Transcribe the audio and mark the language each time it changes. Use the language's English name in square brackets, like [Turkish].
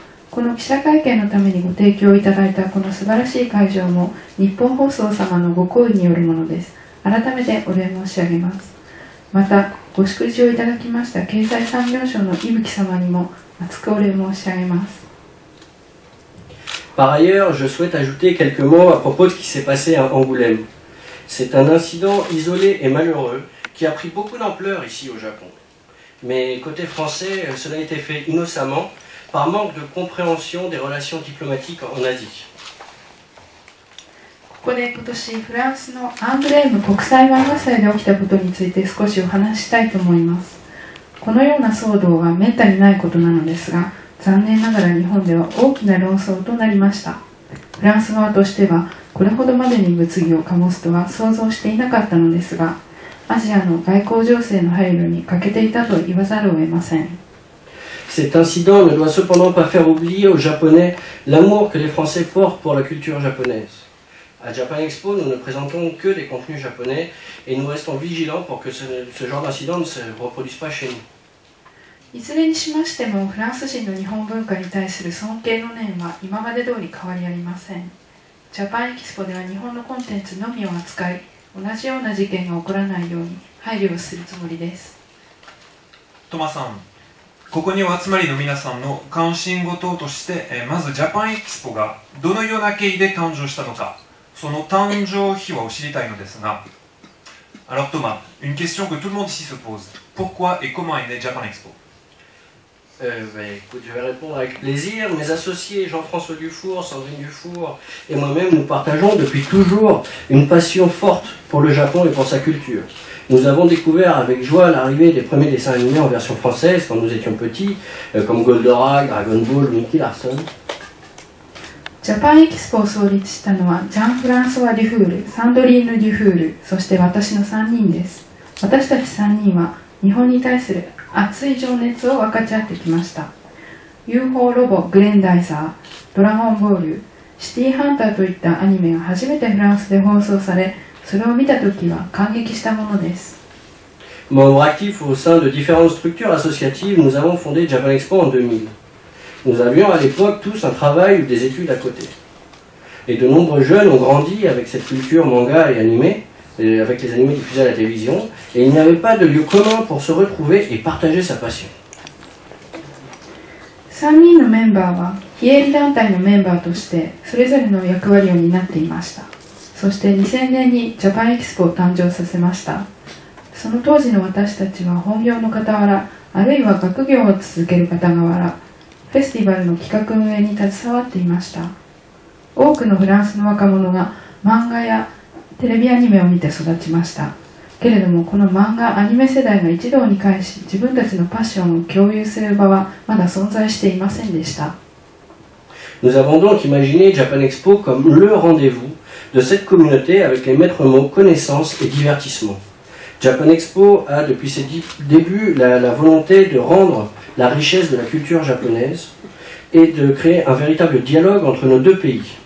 [Japanese] この記者会見のためにご提供いただいたこの素晴らしい会場も日本放送様のご厚意によるものです。改めてお礼申し上げます。またご祝辞をいただきました経済産業省の伊吹様にも厚くお礼申し上げます。 [French] Par ailleurs, je souhaite ajouter quelques mots à propos de ce qui s'est passé à Angoulême. C'est un incident isolé et malheureux qui a pris beaucoup d'ampleur ici au Japon. Mais côté français, cela a été fait innocemment par manque de compréhension des relations diplomatiques en Asie. [Japanese] ここで今年フランスのアングレーム国際漫画祭で起きたことについて少しお話ししたいと思います。このような騒動はめったにないことなのですが、残念ながら日本では大きな論争となりました。フランス側としてはこれほどまでに物議を醸すとは想像していなかったのですが、アジアの外交情勢の配慮に欠けていたと言わざるを得ません。 [French] Cet incident ne doit cependant pas faire oublier aux Japonais l'amour que les Français portent pour la culture japonaise. À Japan Expo, nous ne présentons que des contenus japonais et nous restons vigilants pour que ce genre d'incident ne se reproduise pas chez nous. [Japanese] いずれにしましてもフランス人の日本文化に対する尊敬の念は今まで通り変わりありません。ジャパンエキスポでは日本のコンテンツのみを扱い、同じような事件が起こらないように配慮をするつもりです。トマさん、ここにお集まりの皆さんの関心事として、まずジャパンエキスポがどのような経緯で誕生したのか、その誕生秘話を知りたいのですが、 [French] Alors Thomas, une question que tout le monde ici se pose. Pourquoi et comment est né Japan Expo? Écoute, je vais répondre avec plaisir. Mes associés Jean-François Dufour, Sandrine Dufour et moi-même, nous partageons depuis toujours une passion forte pour le Japon et pour sa culture. Nous avons découvert avec joie l'arrivée des premiers dessins animés en version française quand nous étions petits, comme Goldorak, Dragon Ball, Nicky Larson. [Japanese] ジャパンエキスポを創立したのはジャン・フランソワ・デュフール、サンドリーヌ・デュフール、そして私の3人です。私たち3人は日本に対する熱い情熱を分かち合ってきました。 UFO ロボ、グレンダイザー、ドラゴンボール、シティーハンターといったアニメが初めてフランスで放送され、それを見たときは感激したものです。 [French] Membre actif au sein de différentes structures associatives, nous avons fondé Japan Expo en 2000. Nous avions à l'époque tous un travail ou des études à côté. Et de nombreux jeunes ont grandi avec cette culture manga et animée, avec les animés diffusés à la télévision, et il n'y avait pas de lieu commun pour se retrouver et partager sa passion. [Japanese] 3人のメンバーは非営利団体のメンバーとしてそれぞれの役割を担っていました。そして2000年にジャパンエキスポを誕生させました。その当時の私たちは本業の傍ら、あるいは学業を続ける傍ら、フェスティバルの企画運営に携わっていました。多くのフランスの若者が漫画やテレビアニメを見て育ちました。けれどもこの漫画アニメ世代が一堂に会し自分たちのパッションを共有する場はまだ存在していませんでした。 [French] Nous avons donc imaginé Japan Expo comme le rendez-vous de cette communauté avec les maîtres mots connaissance et divertissement. Japan Expo a depuis ses débuts la volonté de rendre la richesse de la culture japonaise et de créer un véritable dialogue entre nos deux pays.